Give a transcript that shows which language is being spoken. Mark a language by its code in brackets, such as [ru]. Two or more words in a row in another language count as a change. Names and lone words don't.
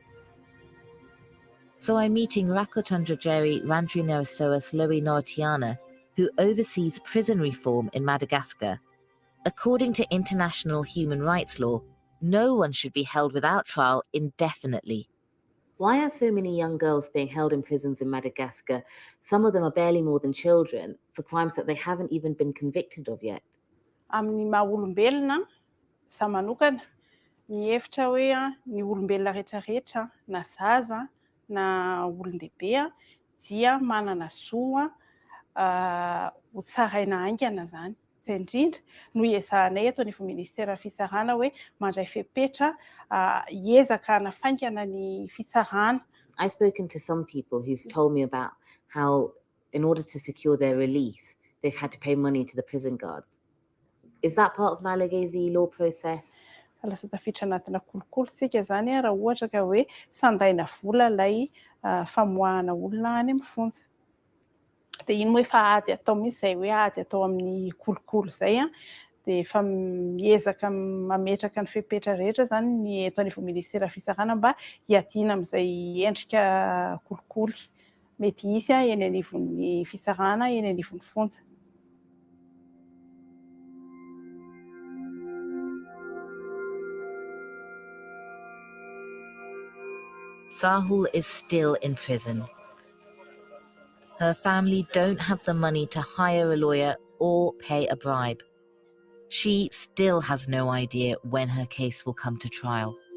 [en] So I'm meeting Rakotandrajeri Randrinasoas Lowy Nortiana, who oversees prison reform in Madagascar. According to international human rights law, no one should be held without trial indefinitely. Why are so many young girls being held in prisons in Madagascar? Some of them are barely more than children for crimes that they haven't even been convicted of yet. [mg] Amin'ny maha olombelona za manokana mihevitra hoe ny olombelona rehetrarehetra na zaza na olon-dehibe dia manana zo ho tsaraina haingana zany. Izay indrindra no iezahanay eto ny ministera fitsarana hoe mandray fepetra hiezaka hanafaingana ny fitsarana. [en] I've spoken to some people who've told me about how in order to secure their release they've had to pay money to the prison guards. Is that part of Malagasy law process? [mg] lasa tafiditra anatina kolokolotsika zany raha ohatra ka hoe sandaina vola ilay famoahana olona any amin'ny fonja. Dia iny moa efa ady atao mihitsy izay hoe ady atao amin'ny kolokolo izay dia efa miezaka mametraka ny fepetra rehetra zany ny eto anivon'ny ministera fisarana mba hiadiana amin'izay endrika kolikoly mety hisy eny anivon'ny fisarana eny anivon'ny fonja. [en] Sahul is still in prison. Her family don't have the money to hire a lawyer or pay a bribe. She still has no idea when her case will come to trial.